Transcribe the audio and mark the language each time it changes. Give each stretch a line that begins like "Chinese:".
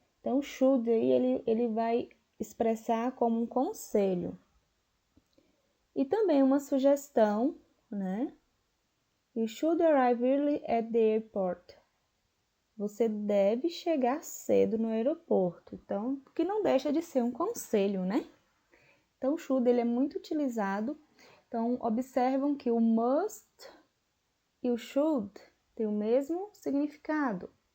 Portuguese: Então, should aí, ele vai expressar como um conselho. E também uma sugestão, né?
English: You should arrive early at the airport.
Portuguese: Você deve chegar cedo no aeroporto. Então, que não deixa de ser um conselho, né? Então, o should, ele é muito utilizado. Então, observam que o must e o should têm o mesmo significado.